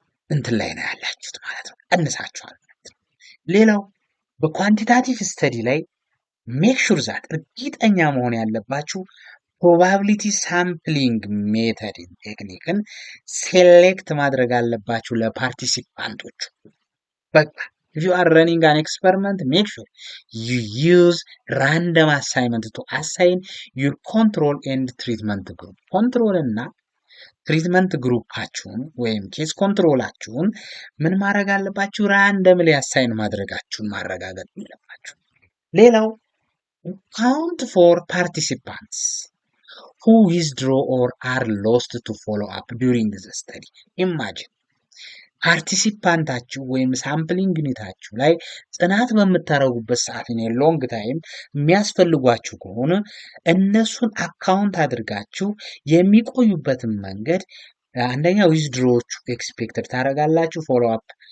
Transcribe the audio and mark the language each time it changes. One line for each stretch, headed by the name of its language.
Amharic: እንትን ላይ ነው ያላችሁት ማለት ነው፣ ቀንሳችኋል ማለት ነው። ሌላው በኳንቲታቲቭ ስተዲ ላይ ሜክ ሹር ዛት እርግጠኛ መሆን ያለባችሁ ፕሮባቢሊቲ ሳምፕሊንግ ሜተድን ቴክኒክን ሴሌክት ማድረግ አለባችሁ ለፓርቲሲፓንቶቹ። በቃ
English: if you are running an experiment, make sure you use random assignment to assign your control and treatment group.
Amharic: ኮንትሮል እና ትሪትመንት ግሩፓችሁን ወይም ኬስ ኮንትሮላችሁን ምን ማድረግ አለባችሁ? ራንደምሊ አሳይን ማድረጋችሁን ማረጋገጥ አለባችሁ። ሌላው
English: count for participants who withdraw or are lost to follow up during the study.
Amharic: Imagine ፓርቲሲፓንታችሁ ወይም ሳምፕሊንግ ዩኒታችሁ ላይ ጥናት በምታደርጉበት ሰዓት ሎንግ ታይም የሚያስፈልጓችሁ ከሆነ እነሱን አካውንት አድርጋችሁ የሚቆዩበትን መንገድ አንደኛ ዊዝድሮዎቹ ኤክስፔክትድ ታደርጋላችሁ፣ ፎሎ አፕ